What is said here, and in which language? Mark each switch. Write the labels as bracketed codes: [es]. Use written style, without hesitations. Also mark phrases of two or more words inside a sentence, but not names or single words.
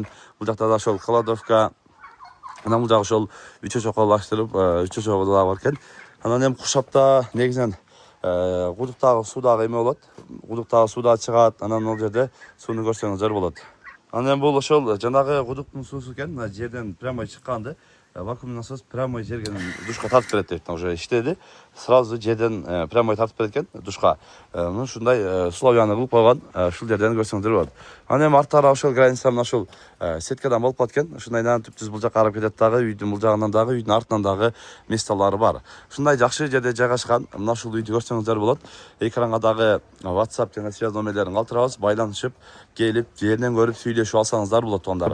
[ky] Бул жакта да ошол кладовка. Анан бул жагы ошол үч очокко ылаштырып, үч очогу дагы бар экен. Анан эми Куршапта негизинен кудуктагы суу дагы эме болот. Кудуктагы суу дагы чыгат. Анан ал жерде сууну көрсөңүздөр болот. Анан бул ошол жанагы кудуктун суусу экен. Мына жерден прямо чыкканды. [ru] вакуумный насос прямой [kk] жерге душқа тартып береді дейді. Уже іштеді, сразу жерден прямой тартып береді екен душқа. Шундай условияны қылып қойған, шул жерден көрсеңіздер болады. [ky] Ана эми арттары ошол граница мына ушул сеткадан болуп калат экен. Ушундайдан түптүз бул жакка карап кетет дагы, үйдүн бул жагынан дагы, үйдүн артынан дагы месталары бар. Ушундай жакшы жерде жайгашкан. Мына ушул үйдү көрсөңүздөр болот. Экранга дагы WhatsApp жана связь номерлерин калтырабыз, байланышып, келип, жерден көрүп сүйлөшүп алсаңыздар болот туугандар.